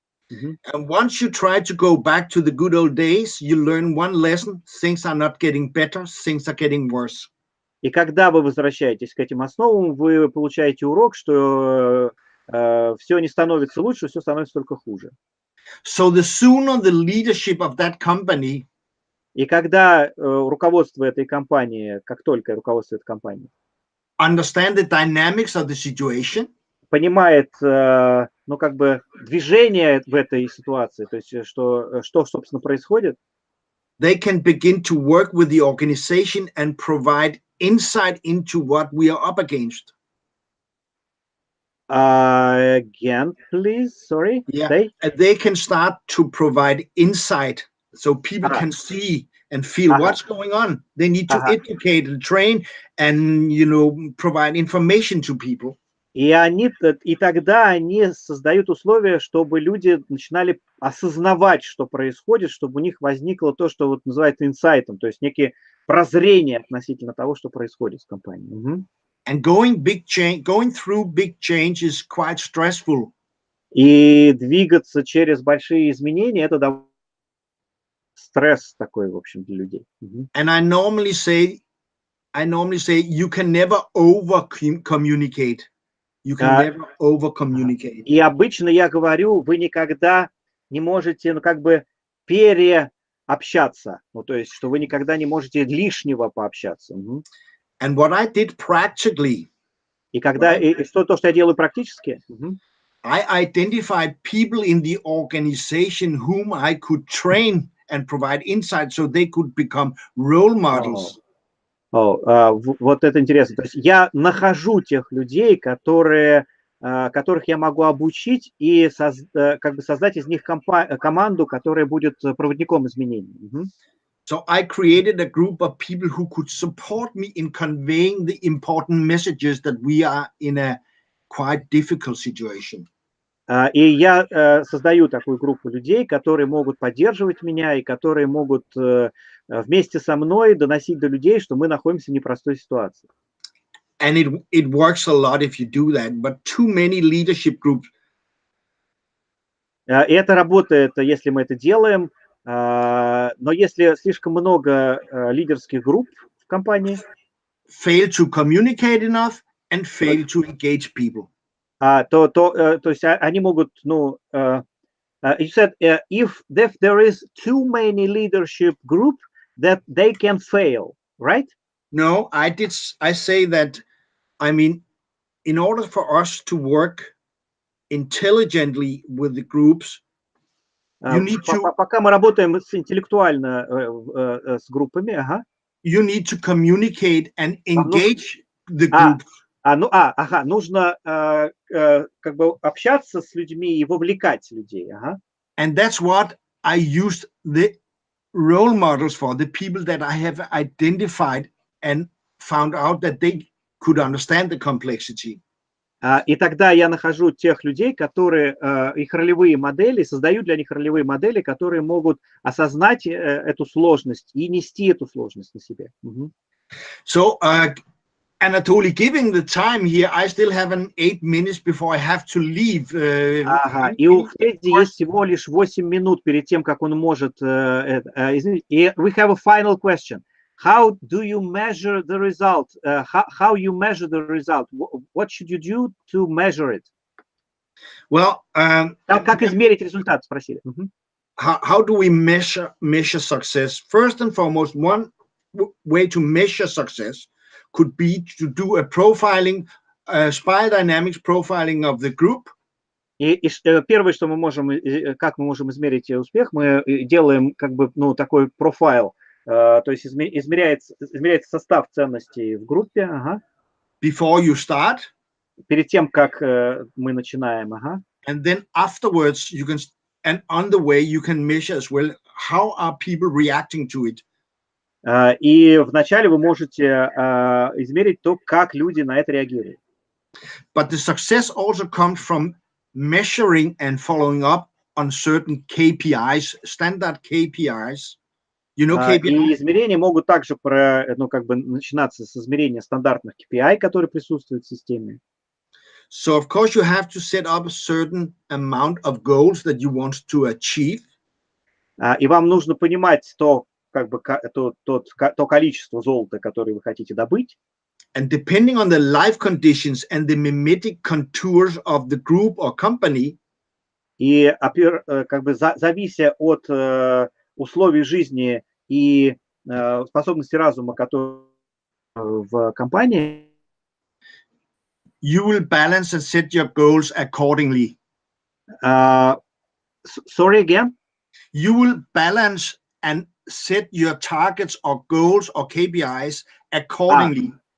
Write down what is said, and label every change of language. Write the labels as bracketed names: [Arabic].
[English] And once you try to go back to the good old days, you learn one lesson: things are not getting better, things are getting worse. [Russian] И когда вы возвращаетесь к этим основам, вы получаете урок, что все не становится лучше, все становится только хуже. [English] So the sooner the leadership of that company, [Russian] и когда руководство этой компании, как только руководство этой компании [English] understand the dynamics of the situation, [Russian] понимает, как бы движение в этой ситуации, то есть что собственно происходит, [English] they can begin to work with the organization and provide insight into what we are up against. Again, please, sorry. Yeah, they can start to provide insight so people can see and feel what's going on. They need to educate and train and, provide information to people. [Russian] И тогда они создают условия, чтобы люди начинали осознавать, что происходит, чтобы у них возникло то, что вот называется инсайтом, то есть некие прозрения относительно того, что происходит в компании. [English] And going through big change is quite stressful. [Russian] И двигаться через большие изменения — это стресс такой, в общем, для людей. [English] And I normally say you can never over communicate. You can never over communicate. [Russian] И обычно я говорю, вы никогда не можете, как бы переобщаться, то есть, что вы никогда не можете лишнего пообщаться. [English] And what I did practically, [Russian] и то, что я делаю практически, [English] I identified people in the organization whom I could train and provide insight so they could become role models. [Russian] Вот это интересно. То есть я нахожу тех людей, которых я могу обучить и как бы создать из них команду, которая будет проводником изменений. [English] So I created a group of people who could support me in conveying the important messages that we are in a quite difficult situation. [Russian] И я создаю такую группу людей, которые могут поддерживать меня и которые могут вместе со мной доносить до людей, что мы находимся в непростой ситуации. [English] And it works a lot if you do that, but too many leadership groups. [Russian] И это работает, если мы это делаем, но если слишком много лидерских групп в компании, [English] Fail to communicate enough and fail to engage people. [Russian] то есть они могут, ну, [English] you said if there is too many leadership group, that they can fail, right? No, I say that, I mean, in order for us to work intelligently with the groups, you need to, [Russian] Пока мы работаем интеллектуально с группами, [English] you need to communicate and engage the groups. [Russian] Нужно как бы общаться с людьми и вовлекать людей. [English] And that's what I used the role models for, the people that I have identified and found out that they could understand the complexity. [Russian] И тогда я нахожу тех людей, которые их ролевые модели, создаю для них ролевые модели, которые могут осознать эту сложность и нести эту сложность на себе. [English] So, Anatoly, giving the time here, I still have 8 minutes before I have to leave. [Russian] И у Фредди есть всего лишь 8 минут перед тем, как он может... [English] И we have a final question. How do you measure the result? How you measure the result? What should you do to measure it? Well, [Russian] как измерить результат? Спросили. [English] How do we measure success? First and foremost, one way to measure success could be to do a profiling, spiral dynamics profiling of the group. [Russian] И первое, что мы можем, как мы можем измерить успех, мы делаем как бы, ну, такой профайл. То есть измеряется состав ценностей в группе. [English] Before you start. [Russian] Перед тем, как мы начинаем. [English] And then afterwards, you can, and on the way, you can measure as well, how are people reacting to it. [Russian] И вначале вы можете измерить то, как люди на это реагируют. [English] But the success also comes from measuring and following up on certain KPIs, standard KPIs. You know, KPIs? [Russian] И измерения могут также начинаться с измерения стандартных KPI, которые присутствуют в системе. [English] So, of course, you have to set up a certain amount of goals that you want to achieve. [Russian] И вам нужно понимать то количество золота, которое вы хотите добыть. [English] And depending on the life conditions and the mimetic contours of the group or company. [Russian] И как бы завися от условий жизни и способности разума, которые в компании, [English] you will balance and set your goals accordingly. Sorry again? You will balance and set your targets or goals or KPIs accordingly.